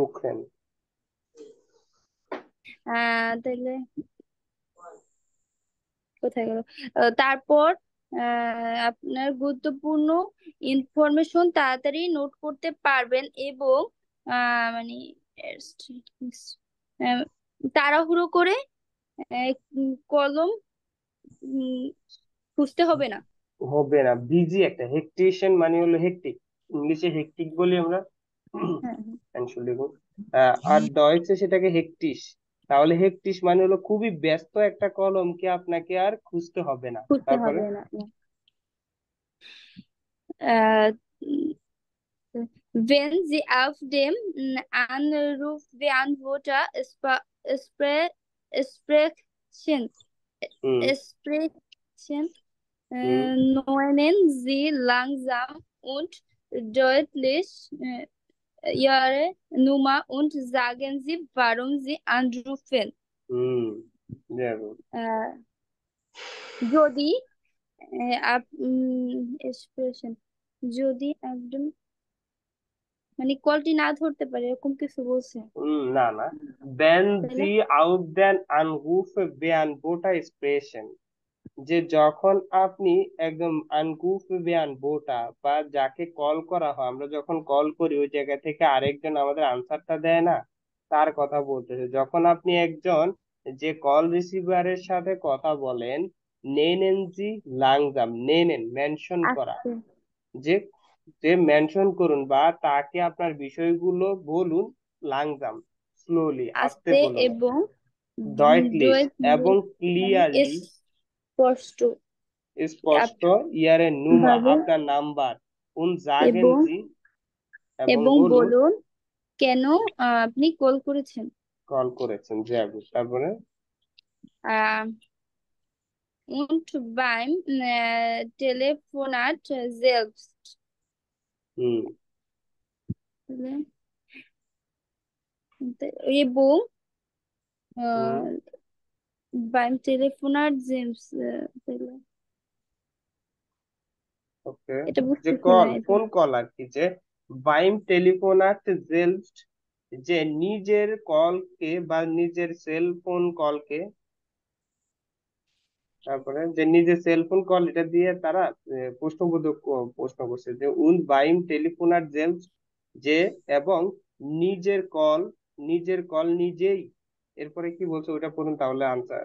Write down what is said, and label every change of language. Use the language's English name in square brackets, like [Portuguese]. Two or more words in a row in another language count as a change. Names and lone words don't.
[Bangla] তাহলে কোথায় গেল? তারপর আপনার গুরুত্বপূর্ণ ইনফরমেশন তাড়াতাড়ি নোট করতে পারবেন এবং মানে তাড়াহুড়ো করে কলম খুঁজতে হবে না। বিজি একটা হেকটিশন মানে হলো হেকটিক, ইংলিশে হেকটিক বলি আমরা, আর ডয়েচে সেটাকে হেকটিস। তাহলে হেকটিস মানে হলো খুবই ব্যস্ত একটা কলমকে আপনাকে আর খুঁজতে হবে না। তারপরে [German] Wenn Sie auf dem Anrufbeantworter sprechen, nennen Sie langsam und deutlich Ihre Nummer und sagen Sie, warum Sie anrufen. [Bangla] যদি যদি একদম মানে কলটি না ধরতে পারে এরকম কিছু বলছে না না, [German] wenn Sie auf den Anrufbeantworter sprechen, [Bangla] যে যখন আপনি একদম Anrufbeantworter বা যাকে কল করা হয়, আমরা যখন কল করি ওই জায়গা থেকে আরেকজন আমাদের আনসারটা দেয় না, তার কথা বলতেছে। যখন আপনি একজন যে কল রিসিভারের সাথে কথা বলেন, [German] nennen Sie langsam, [Bangla] নেনেন মেনশন করা, যে মেনশন করুন বা তাকে আপনার বিষয়গুলো বলুন লাংজাম, স্লোলি, আস্তে বলুন, এবং deutlich এবং ক্লিয়ারলি, স্পষ্ট, [German] Ihre Nummer [Bangla] আপনার নাম্বার, [German] und sagen Sie [Bangla] এবং বলুন কেন আপনি কল করেছেন। তারপরে [German] und beim Telefonat selbst হুম [Bangla] এবং হুম [German] beim Telefonat selbst [Bangla] ওকে এটা যে বুঝতেছি না কল এটা ফোন কল আর কি, যে [German] beim Telefonat selbst, [Bangla] যে নিজের কলকে বা নিজের সেল ফোন কলকে, তারপরে যে নিজের সেলফোন কল এটা দিয়ে তারা প্রশ্নবোধক প্রশ্ন করছে যে [German] und beim Telefonat selbst, [Bangla] যে এবং নিজের কল নিজেই, এরপরে কি বলছে ওটা পড়ুন তাহলে আনসার।